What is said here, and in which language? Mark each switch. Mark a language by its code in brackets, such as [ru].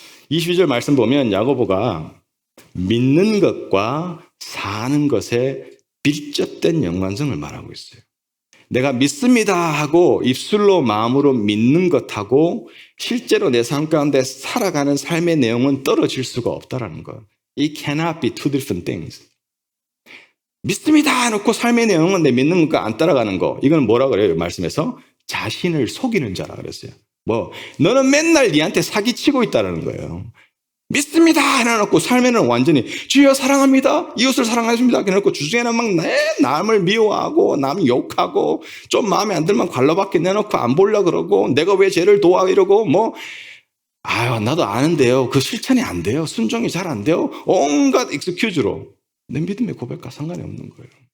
[ko] 22절 말씀 보면 야고보가 믿는 것과 사는 것에 밀접된 연관성을 말하고 있어요. 내가 믿습니다 하고 입술로 마음으로 믿는 것하고 실제로 내 삶 가운데 살아가는 삶의 내용은 떨어질 수가 없다는 것. [en] It cannot be two different things. [ko] 믿습니다 해놓고 삶의 내용은 내 믿는 것과 안 따라가는 거. 이건 뭐라 그래요? 말씀에서 자신을 속이는 자라 그랬어요. 너는 맨날 니한테 사기치고 있다는 거예요. 믿습니다 해놓고 삶에는 완전히 주여 사랑합니다, 이웃을 사랑하십니다 해놓고 주중에는 막 남을 미워하고 남 욕하고 좀 마음에 안 들면 관로밖에 내놓고 안 보려고 그러고 내가 왜 쟤를 도와 이러고 나도 아는데요, 그 실천이 안 돼요, 순종이 잘 안 돼요, 온갖 익스큐즈로 내 믿음의 고백과 상관이 없는 거예요.